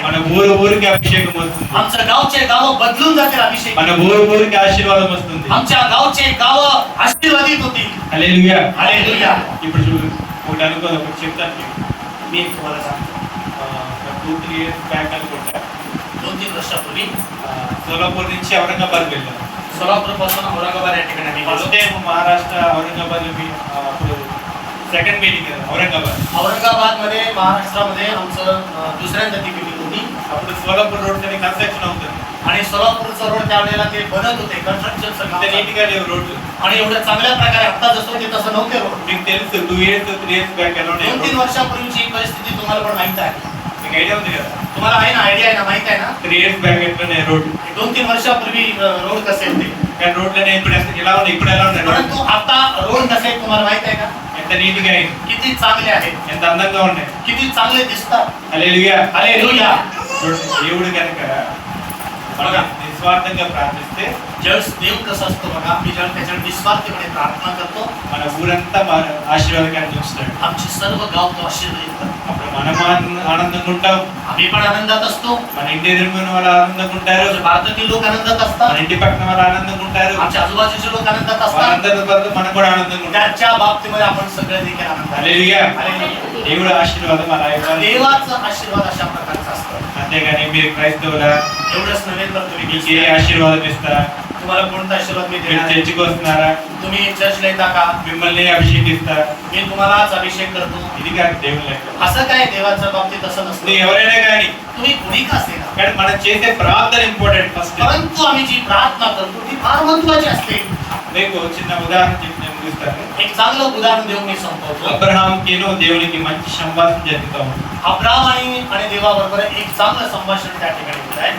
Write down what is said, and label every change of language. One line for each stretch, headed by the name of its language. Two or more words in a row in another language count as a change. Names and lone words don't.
Telugu: మన ఊరికి అభిషేకం వస్తుంది,
Marathi: आमचं गावचे गाव बदलून जातील अभिषेक.
Telugu: మన ఊరికి ఆశీర్వాదం వస్తుంది.
Marathi: आमच्या गावचे गाव आशीर्वादित होतील.
Telugu: హల్లెలూయా.
Marathi: हालेलुया.
Telugu: ఇప్పుడు చూడు, ఒకటి అనుకోదు, ఒకటి చెప్తాను మీకు.
Marathi: मी एक तुम्हाला सांगतो,
Telugu: 2-3
English: years back
Telugu: అనుకుంటా,
Marathi: 2-3 वर्षापूर्वी
Telugu: సోలాపూర్ నుంచి ఔరంగాబాద్ వెళ్ళాను.
Marathi: सोलापूर पासून औरंगाबाद या ठिकाणी आम्ही
Telugu: ఫస్ట్
Marathi: गेलो.
Telugu: టైం మహారాష్ట్ర ఔరంగాబాద్ అప్పుడు
English: second meeting
Telugu: ఔరంగాబాద్.
Marathi: औरंगाबाद मध्ये महाराष्ट्रामध्ये आमचं दुसऱ्यांदा ती meeting होती.
Telugu: అప్పుడు సోలాపూర్ రోడ్ కి కన్స్ట్రక్షన్ అవుతుంది.
Marathi: आणि सोलापूरचं रोड त्यावेळेला ते बनत होते, कन्स्ट्रक्शनचं
Telugu: ఇంత
Marathi: काम.
Telugu: నీట్ గా లేవు రోడ్లు.
Marathi: आणि एवढ्या चांगल्या प्रकारे आता जसं होते तसं नव्हते रोड.
Telugu: మీకు తెలుసు
English: 2 years 3 years back
Telugu: ఎలా ఉండే
Marathi: 2-3 वर्षापूर्वीची ही परिस्थिती तुम्हाला पण माहित आहे.
Telugu: మీకు ఐడియా ఉంది కదా?
Marathi: तुम्हाला आहे ना, आयडिया आहे ना, माहित आहे ना?
English: 3 years back
Telugu: ఎట్లనే రోడ్,
Marathi: 2-3 वर्षापूर्वी रोड कसे होते,
Telugu: కానీ రోడ్లనే ఇప్పుడు ఎలా ఉన్నాయి, ఇప్పుడు ఎలా ఉన్నాయి రోడ్?
Marathi: परंतु आता रोड कसे आहेत तुम्हाला माहित आहे का?
Telugu: ఎంత నీట్ గా అయింది,
Marathi: किती चांगले आहेत,
Telugu: ఎంత అందంగా ఉన్నాయి.
Marathi: किती चांगले दिसतात.
Telugu: హల్లెలూయా.
Marathi: हालेलुया.
Telugu: దేవుడు కనుక మనం నిస్వార్థంగా ప్రార్థిస్తే
Marathi: देव कसं असतं बघा, मी जेव्हा त्याच्यावर निस्वार्थीपणे प्रार्थना करतो,
Telugu: మన ఊరంతా ఆశీర్వాదకరంగా ఉంచుతాడు.
Marathi: आमचे सर्व गाव तो आशीर्वादित करतो.
Telugu: అప్పుడు మనం ఆనందంగా ఉంటాం,
Marathi: आम्ही पण आनंदात असतो.
Telugu: మన ఇంటి ఎదురుమైన వాళ్ళు ఆనందంగా ఉంటారు,
Marathi: आमच्या भारतातील लोक आनंदात
Telugu: మన
Marathi: असतात.
Telugu: ఇంటి పక్కన వాళ్ళు ఆనందంగా ఉంటారు,
Marathi: आमच्या आजूबाजूचे लोक आनंदात असतात.
Telugu: వాళ్ళందరితో పాటు మనం కూడా ఆనందంగా ఉంటాం.
Marathi: त्याच्या बाबतीमध्ये आपण सगळे देखील आनंदात.
Telugu: హల్లెలూయా.
Marathi: हालेलुया.
Telugu: దేవుడు ఆశీర్వాదం అలా ఇవ్వాలి.
Marathi: देवाचा आशीर्वाद अशा प्रकारचा असतो.
Telugu: అంతేగాని మీరు క్రైస్తవులా,
Marathi: एवढंच नव्हे तर तुम्ही
Telugu: మీకు ఏ ఆశీర్వాదం ఇస్తారా?
Marathi: तुम्हाला कोणता आशीर्वाद मी
Telugu: మీరు
Marathi: देणार आहे?
Telugu: చర్చికి వస్తున్నారా?
Marathi: तुम्ही चर्चला येता का?
Telugu: మిమ్మల్ని అభిషేకిస్తారా?
Marathi: मी तुम्हालाच अभिषेक करतो.
Telugu: ఇది కాదు దేవుని లెక్క.
Marathi: असं काय देवाच्या बाबतीत असं
Telugu: నువ్వు
Marathi: नसतं.
Telugu: ఎవరైనా కానీ,
Marathi: तुम्ही कुणी का असेना,
Telugu: కానీ మనం చేసే ప్రార్థన
English: important first.
Marathi: परंतु आम्ही जी प्रार्थना करतो ती फार महत्त्वाची असते.
Telugu: మీకు చిన్న ఉదాహరణ చెప్పి నేను ముగిస్తాను.
Marathi: एक चांगलं उदाहरण देऊन मी संपवतो.
Telugu: అబ్రహాంకిను దేవునికి మంచి సంభాషణ జరుగుతూ ఉంది.
Marathi: अब्राम आणि देवाबरोबर एक चांगलं संभाषण त्या ठिकाणी होत आहे.